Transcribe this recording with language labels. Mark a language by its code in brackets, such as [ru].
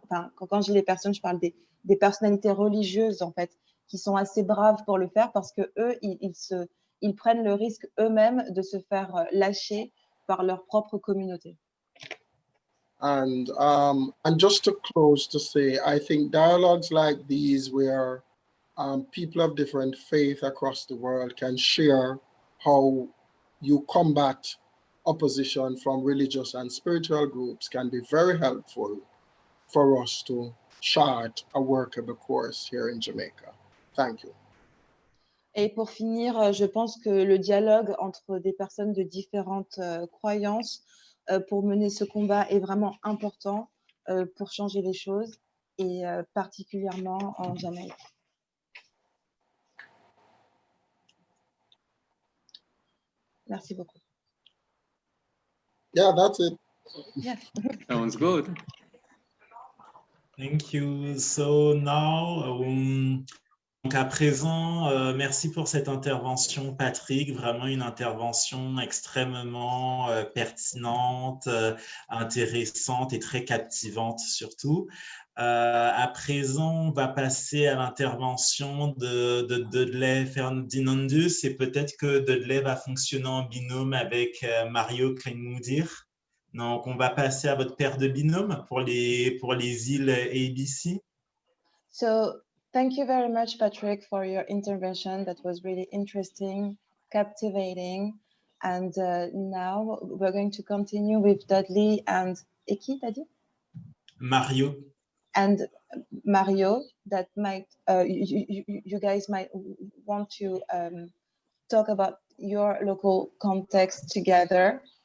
[fr] Enfin, quand je dis les personnes, je parle des personnalités religieuses, en fait, qui sont assez braves pour le faire parce que eux, ils prennent le risque eux-mêmes de se faire lâcher par leur propre communauté. [en] And just to close, to say, I think dialogues like these where people of different faith across the world can share how you combat opposition from religious and spiritual groups can be very helpful for us to chart a workable course here in Jamaica. Thank you. [fr] Et pour finir, je pense que le dialogue entre des personnes de différentes croyances pour mener ce combat est vraiment important pour changer les choses, et particulièrement en Jamaïque. Merci beaucoup. [en] Yeah, that's it. Yeah. Sounds good. Thank you. So now, [fr] donc à présent, merci pour cette intervention, Patrick. Vraiment une intervention extrêmement pertinente, intéressante et très captivante surtout. À présent, on va passer à l'intervention de Dudley Ferdinandus, et peut-être que Dudley va fonctionner en binôme avec Mario Kleinmudir. Donc, on va passer à votre paire de binôme pour les îles ABC. [en] So, thank you very much, Patrick, for your intervention. That was really interesting, captivating. And now we're going to continue with Dudley and Eki, Daddy? Mario. And Mario, that might, you guys might want to talk about your local context together.